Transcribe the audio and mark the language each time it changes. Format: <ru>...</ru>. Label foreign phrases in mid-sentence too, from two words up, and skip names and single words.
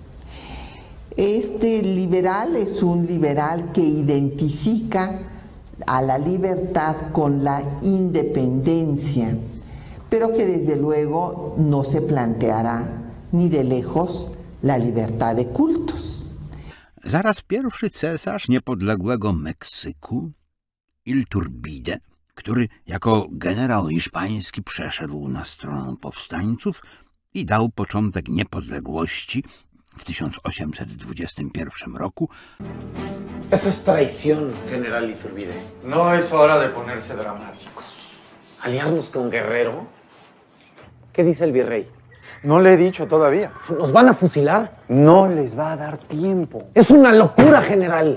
<es>Este liberal es un liberal que identifica a la libertad con la independencia, pero que desde luego no se planteará ni de lejos la libertad de cultos.</es> <pl>Zaraz pierwszy cesarz niepodległego Meksyku, Iturbide, który jako generał hiszpański przeszedł na stronę powstańców i dał początek niepodległości w 1821 roku.</pl> <es>Eso es traición, general Iturbide. No es hora de ponerse dramáticos. ¿Aliarnos con Guerrero? ¿Qué dice el virrey? No le he dicho todavía. ¿Nos van a fusilar? No les va a dar tiempo. Es una locura, general.</es>